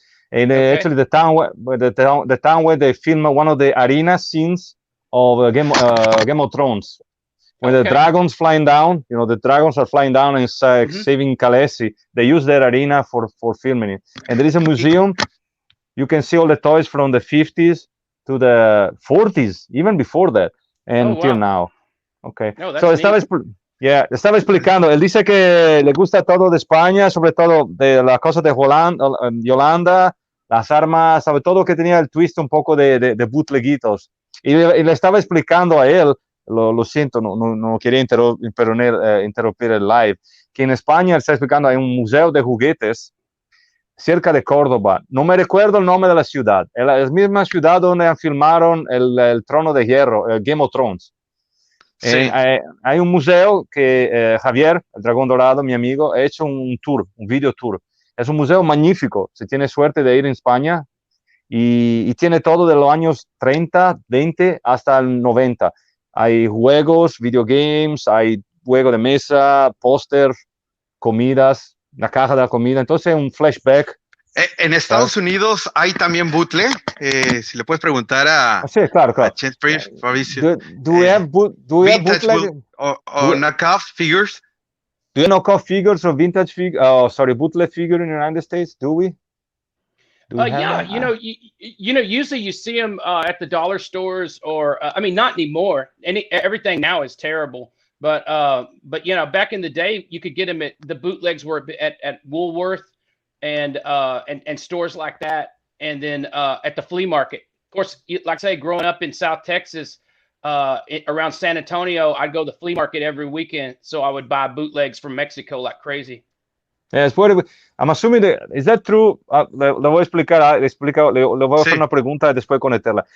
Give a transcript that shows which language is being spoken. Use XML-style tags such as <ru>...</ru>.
<en>And actually, the town where they filmed one of the arena scenes of Game of Thrones, when the dragons flying down, the dragons are flying down and saving Khaleesi. They use that arena for filming it. And there is a museum. You can see all the toys from the 50s to the 40s, even before that, until now. Okay.</en> <es>No, so estaba explicando. Él dice que le gusta todo de España, sobre todo de las cosas de Yolanda, las armas, sobre todo que tenía el twist un poco de bootleguitos. Y le estaba explicando a él, lo siento, no quería interrumpir el live, que en España, él está explicando, hay un museo de juguetes cerca de Córdoba. No me recuerdo el nombre de la ciudad. Es la misma ciudad donde filmaron el Trono de Hierro, el Game of Thrones. Sí. Hay un museo que Javier, el Dragón Dorado, mi amigo, ha hecho un video tour. Es un museo magnífico. Si tiene suerte de ir en España y tiene todo de los años 30, 20 hasta el 90. Hay juegos, videogames, hay juego de mesa, póster, comidas, la caja de la comida. Entonces, un flashback. En Estados Unidos hay también bootleg. Si le puedes preguntar a Fabrizio.</es> <en>Do we have bootleg? Or knockoff figures? Do you knockoff figures or vintage bootleg figure in the United States? Do we? Yeah, usually you see them at the dollar stores, or not anymore. Everything now is terrible. But back in the day, you could get them at the bootlegs were at Woolworth and stores like that, and then at the flea market. Of course, like I say, growing up in South Texas, around San Antonio, I'd go to the flea market every weekend, so I would buy bootlegs from Mexico like crazy. Yes, I'm assuming is that true?</en> <es>Le voy a explicar, le voy a hacer una pregunta después conectarla.</es>